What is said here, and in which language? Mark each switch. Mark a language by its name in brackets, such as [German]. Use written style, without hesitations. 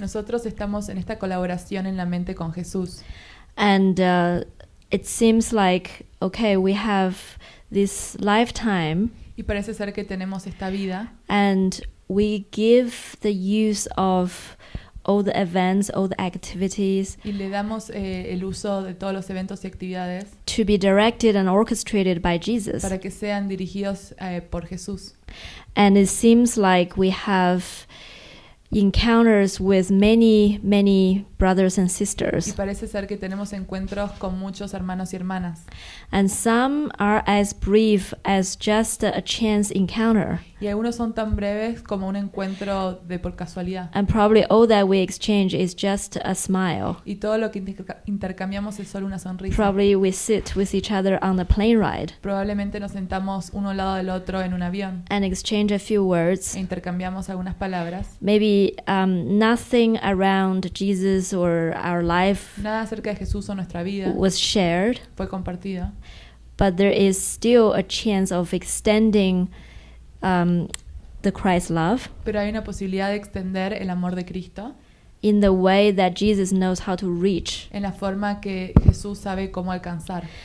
[Spanish] Nosotros estamos en esta colaboración en la mente con Jesús. [English] And it seems like, okay, we have this lifetime [Spanish] Y parece ser que tenemos esta vida [English] and we give the use of all the events, all the activities [Spanish] y le damos el uso de todos los eventos y actividades [English] to be directed and orchestrated by Jesus. [Spanish] para que sean dirigidos por Jesús. [English] And it seems like we have encounters with many brothers and [Spanish] Y [English] sisters. [Spanish] parece ser que tenemos encuentros con muchos hermanos y hermanas. [English] And some are as brief as just a chance encounter. [Spanish] Y algunos son tan breves como un encuentro de por casualidad. [English] And probably all that we exchange is just a smile. [Spanish] Y todo lo que intercambiamos es solo una sonrisa. [English] Probably we sit with each other on the plane ride [Spanish] Probablemente nos sentamos uno al lado del otro en un avión [English] and exchange a few words. [Spanish] e intercambiamos algunas palabras. [English] Maybe nothing around Jesus or our life [Spanish] Nada acerca de Jesús o nuestra vida [English] was shared, [Spanish] fue compartido, [English] but there is still a chance of extending the Christ love [Spanish] pero hay una posibilidad de extender el amor de Cristo [English] in the way that Jesus knows how to reach. [Spanish] en la forma que Jesús sabe cómo alcanzar.